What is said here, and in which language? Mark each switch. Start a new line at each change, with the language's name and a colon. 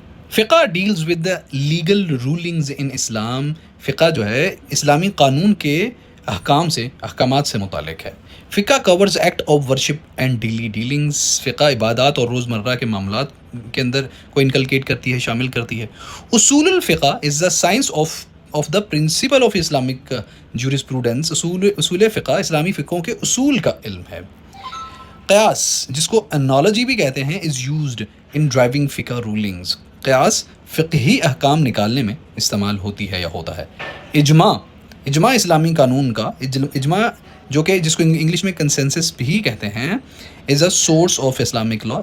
English: Fiqh deals with the legal rulings in Islam.
Urdu: فقہ جو ہے اسلامی قانون کے احکامات سے متعلق ہے.
English: Fiqh covers act of worship and daily dealings.
Urdu: فقہ عبادات اور روزمرہ کے معاملات کے اندر کو انکلکیٹ کرتی ہے، شامل کرتی ہے.
English: Usul alfiqh is the science of the principle of Islamic jurisprudence.
Urdu: اصول فقہ اسلامی فقہوں کے اصول کا علم ہے. قیاس، جس کو انالوجی بھی کہتے ہیں،
English: Is used in deriving fiqh rulings.
Urdu: قیاس فقہی احکام نکالنے میں استعمال ہوتی ہے یا ہوتا ہے. اجماع اسلامی قانون کا، اجماع جو کہ جس کو انگلش میں کنسنسس بھی کہتے ہیں،
English: Is a source of Islamic law.